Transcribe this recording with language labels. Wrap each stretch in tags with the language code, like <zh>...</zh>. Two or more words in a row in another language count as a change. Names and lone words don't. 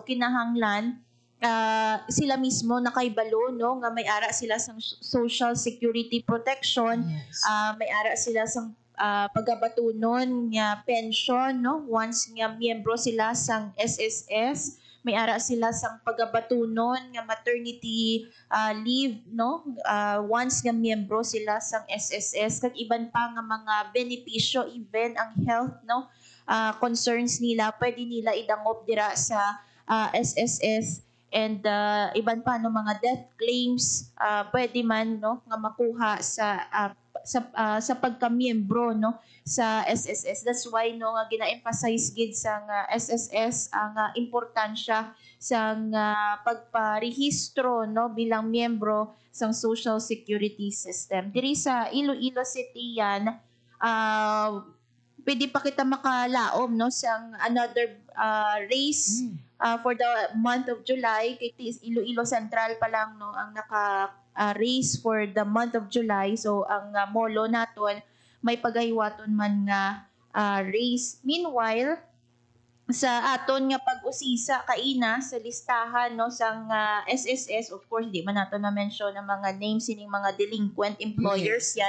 <hil>kinahanglan sila mismo nakaibalo no nga may ara sila sa</hil> <en>Social Security Protection,</en> <hil>may ara sila sa pagabatunon nga pension no once nga miyembro sila sang SSS, may ara sila sang pagabatunon nga</hil> <en>maternity leave</en> <hil>no once nga miyembro sila sang SSS kag iban pa nga mga benepisyo even ang health no concerns nila pwede nila idangop dira sa SSS and iban pa no mga</hil> <en>death claims</en> <hil>pwede man no nga makuha sa pagkamiyembro no sa SSS.</hil> <en>That's why</en> <hil>no nga gina-emphasize gid sa SSS ang importansya sa pagparehistro no bilang miyembro sa Social Security System. Diri sa Iloilo City yan pwede pa kita makalaom no sa</hil> <en>another race for the month of July</en> <hil>kay Iloilo Central pa lang no ang naka race</hil> <en>for the month of July.</en> <hil>So ang molo naton may pagaywaton man nga race. Meanwhile sa aton nga pag-usisa kaina sa listahan no sang SSS,</hil> <en>of course</en> <hil>di man nato na mention ang mga names sining mga</hil> <en>delinquent employers</en> <hil>yan.</hil>